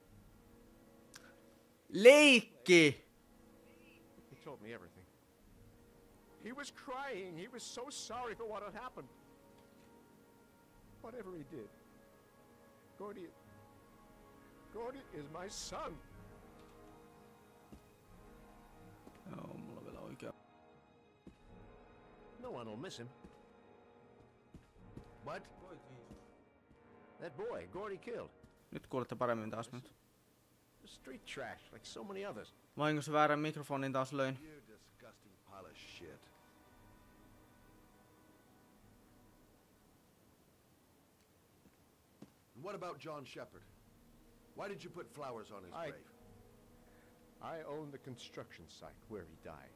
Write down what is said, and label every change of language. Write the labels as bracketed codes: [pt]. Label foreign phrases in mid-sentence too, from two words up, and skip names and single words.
[fi] Leikki! [en] He told me everything. He was crying. He was so sorry for what had happened. Whatever he did, Gordy is my son. [fi] Joo, mulla on vielä oikea. [en] No one will miss him. What? That boy, Gordy killed. [fi] Nyt kuulette paremmin taas nyt. [en] Street trash, like so many others. [fi] Vahingossa väärän mikrofonin taas löin. [en] You disgusting pile of shit. What about John Shepard? Why did you put flowers on his grave? I own the construction site where he died.